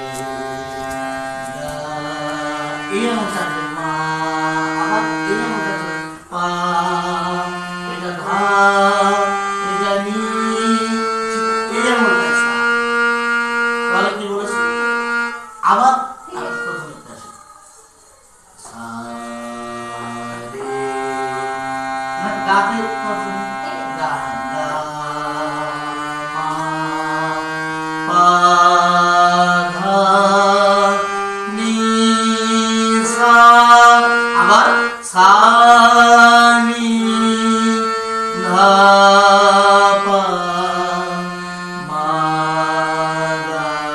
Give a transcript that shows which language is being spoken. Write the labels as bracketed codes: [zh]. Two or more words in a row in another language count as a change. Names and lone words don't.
[bn] গা এই আঙুলটা মা আবার এই আঙুলটা পা এটা ধা এটা নি এই আঙুলটা সা তাহলে কি বলেছি আবার [hi] गाते गा गा मा पा धा नी सा [bn] আবার সা নি ধা পা মা গা